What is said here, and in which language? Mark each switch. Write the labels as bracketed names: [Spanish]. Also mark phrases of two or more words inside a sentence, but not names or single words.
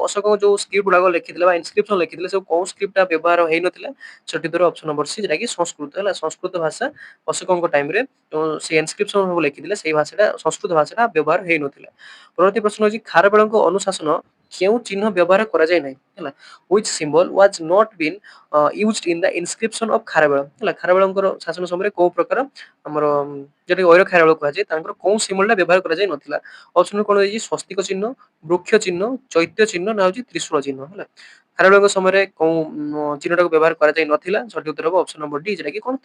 [Odia] ଅଶୋକ ଯୋଉ ସ୍କ୍ରିପ୍ଟ ଗୁଡାକ ଲେଖିଥିଲେ ବା ଇନସ୍କ୍ରିପସନ ଲେଖିଥିଲେ ସବୁ କୋଉ ସ୍କ୍ରିପ୍ଟଟା ବ୍ୟବହାର ହେଇନଥିଲା? ସଠିକ ଉତ୍ତର [English] option number C, [Odia] ଯେଟା କି ସଂସ୍କୃତ ହେଲା। ସଂସ୍କୃତ ଭାଷା ଅଶୋକଙ୍କ ଟାଇମରେ ସେ ଇନସ୍କ୍ରିପସନ ସବୁ ଲେଖିଥିଲେ ସେଇ ଭାଷାଟା ସଂସ୍କୃତ ଭାଷାଟା ବ୍ୟବହାର ହେଇନଥିଲା। ପରବର୍ତ୍ତୀ ପ୍ରଶ୍ନ ହେଉଛି ଖାରବେଳଙ୍କ ଅନୁଶାସନ କେଉଁ ଚିହ୍ନ ବ୍ୟବହାର କରାଯାଇ ନାହିଁ? ହେଲା, [English] which symbol was not been used in the inscription of ଖାରବେଳ? [Odia] ହେଲା, ଖାରବେଳଙ୍କର ଶାସନ ସମୟରେ କୋଉ ପ୍ରକାର ଆମର ଯେଟା ଐର ଖାରବେଳ କୁହାଯାଏ ତାଙ୍କର କୋଉ ସିମ୍ବଲଟା ବ୍ୟବହାର କରାଯାଇ ନଥିଲା? ଅପସନ କ'ଣ ଦେଇଛି? ସ୍ୱସ୍ତିକ ଚିହ୍ନ, ବୃକ୍ଷ ଚିହ୍ନ, ଚୈତ୍ୟ ଚିହ୍ନ, ନା ହଉଛି ତ୍ରିଶୂଳ ଚିହ୍ନ? ହେଲା, ଖାରବେଳଙ୍କ ସମୟରେ କୋଉ ଚିହ୍ନଟାକୁ ବ୍ୟବହାର କରାଯାଇ ନଥିଲା? ସଠିକ ଉତ୍ତର ହବ [English] option number D, [Odia] ଯେଟା କି କ'ଣ?